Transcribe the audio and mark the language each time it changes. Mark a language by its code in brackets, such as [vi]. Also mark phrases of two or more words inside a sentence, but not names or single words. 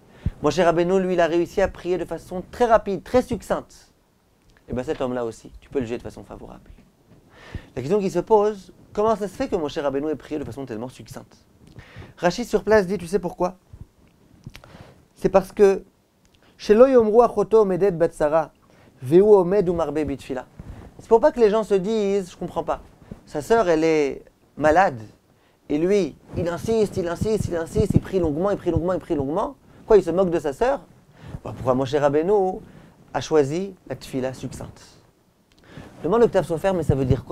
[fr] Moshe Rabbeinu, lui, il a réussi à prier de façon très rapide, très succincte. Et bien cet homme-là aussi, tu peux le juger de façon favorable. La question qui se pose, comment ça se fait que Moshe Rabbeinu ait prié de façon tellement succincte? Rachid sur place dit, tu sais pourquoi? C'est parce que [he] שלא יאמרו אחותו עומדת בצרה והוא עומד ומרבה בתפילה. [fr] C'est pour pas que les gens se disent, je comprends pas, sa sœur elle est malade, et lui, il insiste, il prie longuement. Quoi, il se moque de sa sœur? Pourquoi Moshe Rabbeinu a choisi la tfila succincte? Demande le Ktav Sofer, mais ça veut dire quoi?